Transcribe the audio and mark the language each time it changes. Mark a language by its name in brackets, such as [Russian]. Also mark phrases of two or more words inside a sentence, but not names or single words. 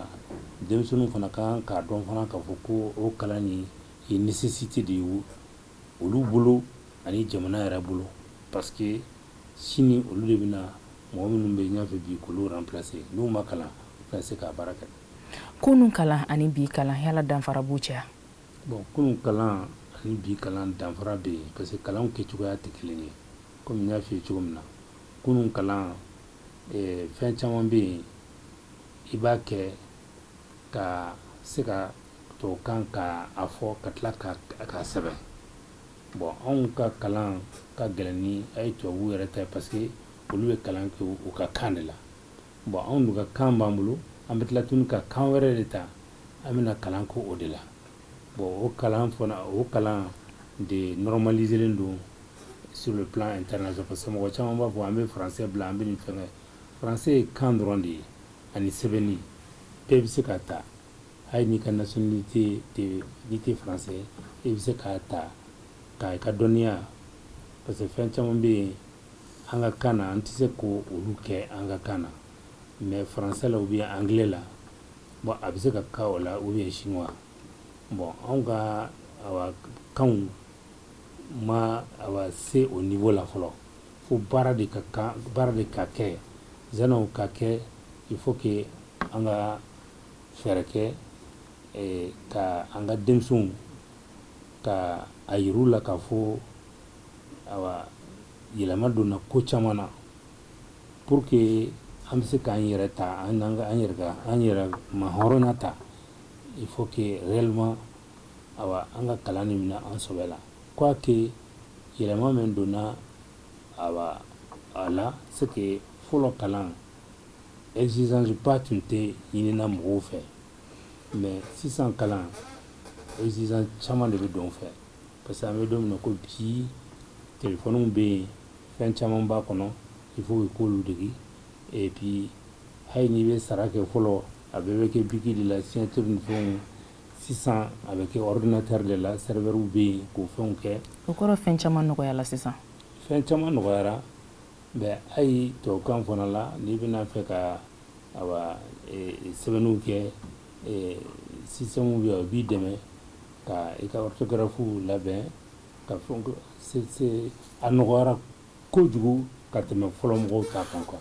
[Bambara] Denmisɛnninw fana kan k'a dɔn fana k'a fɔ ko o kalan nin ye nécessité de ye olu bolo ani jamana yɛrɛ bolo [French] parce que [Bambara] sini olu de bɛna mɔgɔ minnu bɛ ɲɛfɛ bi k'olu remplacer n'u ma kalan u tɛna se k'a baara kɛ. Kunun kalan ani bi kalan yala danfara b'u cɛ? Bon kunun kalan ani bi kalan danfara bɛ yen [French] parce que [Bambara] kalanw kɛcogoya tɛ kelen ye. [French] comme il y a fait tout comme ça. [Bambara] Kunun kalan fɛn caman bɛ yen i b'a kɛ ka se ka tubabukan ka a fɔ ka tila k'a sɛbɛn bon anw ka kalan ka gɛlɛn ni a ye tubabu yɛrɛ ta ye [French] parce que [Bambara] olu bɛ kalan kɛ u ka kan de la bon anw dun ka kan b'an bolo an bɛ tila tuguni ka kan wɛrɛ de ta an bɛna kalan kɛ o de la bon o kalan de normaliselen don [French] sur le plan international parce que [Bambara] mɔgɔ caman b'a fɔ an bɛ français bila an bɛ nin fɛngɛ français ye kan dɔrɔn de ye ani sɛbɛnni bɛɛ bɛ se k'a ta hali n'i ka nationalité n'i tɛ français i bɛ se k'a ta k'a i ka dɔnniya [French] parce que [Bambara] fɛn caman bɛ yen an ka kan na an tɛ se k'olu kɛ an ka kan na [French] mais français [Bambara] la [French] ou bien anglais [Bambara] la bon a bɛ se ka k'a o la [French] ou bien chinois [Bambara] bon anw ka kanw ma se [French] au niveau [Bambara] la fɔlɔ fo baara de ka kɛ zanaw ka kɛ [French] il faut que [Bambara] an ka fɛɛrɛ kɛ ka an ka denmisɛnw ka a yir'u la k'a fɔ yɛlɛma donna ko caman na [French] pour que [Bambara] an bɛ se k'an yɛrɛ ta an yɛrɛ mahɔrɔnya ta [French] il faut que [Bambara] réellement an ka kalan nin minɛ an sɛbɛ la quoique yɛlɛma min donna a la [French] c'est que [Bambara] fɔlɔ kalan exigence ba tun tɛ ɲinina mɔgɔw fɛ mais sisan kalan exigence caman de bɛ don fɛ [French] parce que [Bambara] an bɛ don min na ko bi téléphone bɛ yen fɛn caman b'a kɔnɔ [French] il faut que [Bambara] k'olu degi [French] et puis [Bambara] hali n'i bɛ sara kɛ fɔlɔ a bɛɛ bɛ kɛ biki de la signature ni fɛnw sisan a bɛ kɛ ordinateur de la serveur bɛ yen k'o fɛnw kɛ o kɔrɔ fɛn caman nɔgɔyala sisan fɛn caman nɔgɔyara mais hali tubabukan fana la n'i bɛna fɛ ka sɛbɛnniw kɛ système bɛ yen o b'i dɛmɛ ka i ka orthographe labɛn ka fɛnw a nɔgɔyara kojugu ka tɛmɛ fɔlɔ mɔgɔw ta kan quoi.